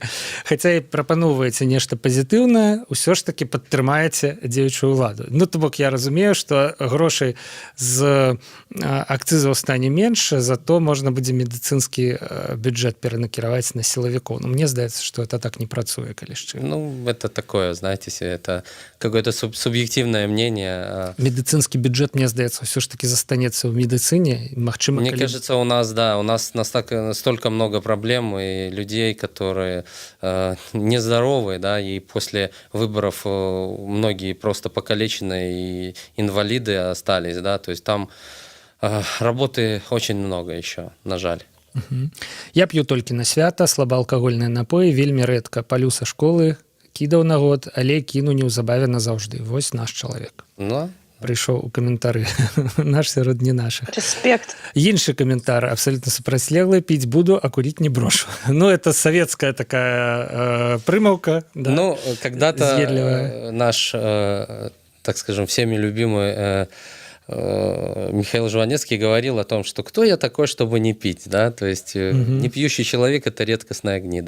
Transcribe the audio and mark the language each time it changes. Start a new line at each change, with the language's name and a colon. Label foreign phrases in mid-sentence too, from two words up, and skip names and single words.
Belarusian: Хаця і прапаноўваеце нешта пазітыўнае, усё ж такі падтрымаеце дзеючую ўладу. Ну, то бок я разумею, што грошай з акцызаў стане менш, зато можна будзе медыцынскі бюджэт перанакіраваць на сілавікоў. Ну, мне здаецца, што это так не працуе, калі шчыра. Ну,
Russian: это такое, знаете, это какое-то субъективное мнение.
Belarusian: Медыцынскі бюджет, мне здаецца, ўсё ж такі застанецца ў медыцыне. Магчыма,
Russian: мне кажется, у нас настолько много проблем и людей, которые нездоровые, да, и после выборов многие просто покалеченные и инвалиды остались, да, то есть там работы очень много еще,
Belarusian: на жаль. Я п'ю толькі на свята, слабаалкагольныя напоі, вельмі рэдка палю са школы, кідаў на год, але кіну неўзабаве назаўжды. Вось наш чалавек. Ну, прыйшоў у каментары. Наш сярод не нашых. Респект. Іншы каментар абсолютно супрацьлеглы, піць буду,
Russian: а курить не брошу. Ну, это советская такая прымаўка. Да? Ну, когда-то наш, так скажем, всеми любимый Михаил Жванецкий говорил о том, что кто я такой, чтобы не пить, да, то есть не пьющий человек – это редкостная гнида.